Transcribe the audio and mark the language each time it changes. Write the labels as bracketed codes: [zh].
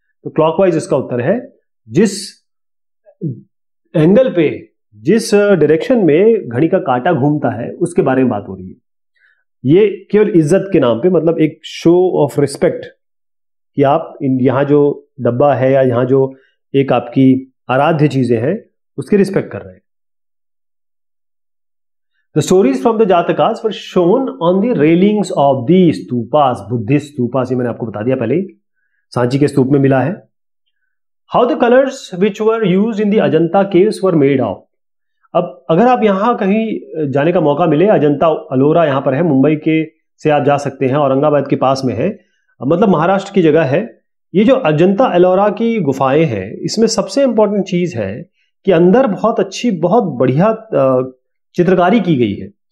[hi] तो क्लॉकवाइज इसका उत्तर है। जिस एंगल पे, जिस डायरेक्शन में घड़ी का कांटा घूमता है उसके बारे में बात हो रही है। ये केवल इज्जत के नाम पे, मतलब एक शो ऑफ रिस्पेक्ट कि आप यहां जो डब्बा है या यहां जो एक आपकी आराध्य चीजें हैं उसकी रिस्पेक्ट कर रहे हैं। [en] The stories from the Jatakas were shown on the railings of the stupas, Buddhist stupas, [hi] ये मैंने आपको बता दिया पहले ही, सांची के स्तूप में मिला है। [en] How the colors which were used in the Ajanta caves were made of. [hi] अब अगर आप यहाँ कहीं जाने का मौका मिले, अजंता अलोरा यहाँ पर है, मुंबई के से आप जा सकते हैं, औरंगाबाद के पास में है, मतलब महाराष्ट्र की जगह है। ये जो अजंता एलोरा की गुफाएं हैं, इसमें सबसे इंपॉर्टेंट चीज है कि अंदर बहुत अच्छी, बहुत बढ़िया चित्रकारी की गई है।